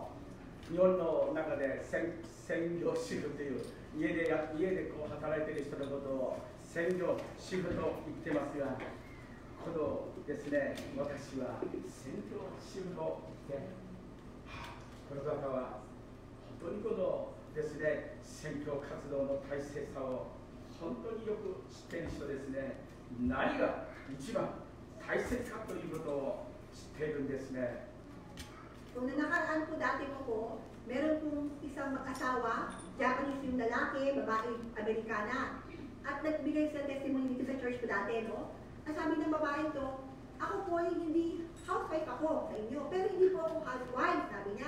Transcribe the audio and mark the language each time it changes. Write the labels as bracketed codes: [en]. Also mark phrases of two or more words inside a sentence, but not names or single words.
[ja] 日本の中で宣教主婦という家でこう働いている人のことを宣教主婦と言ってますが、このですね、私は宣教主婦と言って、この方は本当にこのですね、宣教活動の大切さを本当によく知っている人ですね、何が一番大切かということを知っているんですね。 [tl] So, nakaraan po dati po, meron pong isang mag-asawa, Japanese yung lalaki, babae, Amerikana. At nagbigay sila testimony dito sa church po dati, no? Ang sabi ng babae to, ako po ay hindi housewife ako sa inyo, pero hindi po ako housewife, sabi niya.